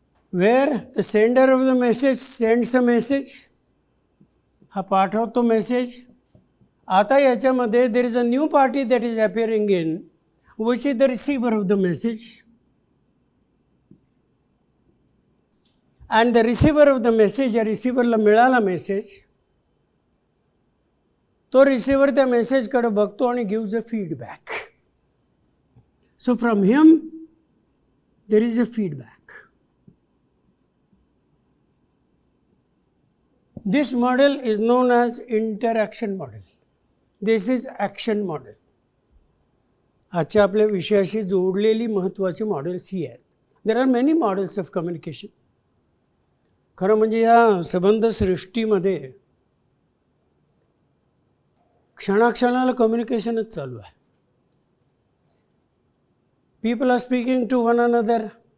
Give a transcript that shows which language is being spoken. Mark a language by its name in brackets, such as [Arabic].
[English] Where the sender of the message sends a message, [Marathi] हा पाठवतो message. आता याच्यामध्ये [English] there is a new party that is appearing in, which is the receiver of the message. And the receiver of the message, [Marathi] या रिसिव्हरला मिळाला message, तो receiver त्या मेसेजकडे बघतो आणि [English] Gives a feedback. So from him there is a feedback. This model is known as interaction model. This is action model. [Marathi] आजच्या आपल्या विषयाशी जोडलेली महत्त्वाची मॉडेल्स ही आहेत. [English] There are many models of communication. [Marathi] खरं म्हणजे या संबंध सृष्टीमध्ये क्षणाक्षणाला कम्युनिकेशनच चालू आहे. [English] People are speaking to one another.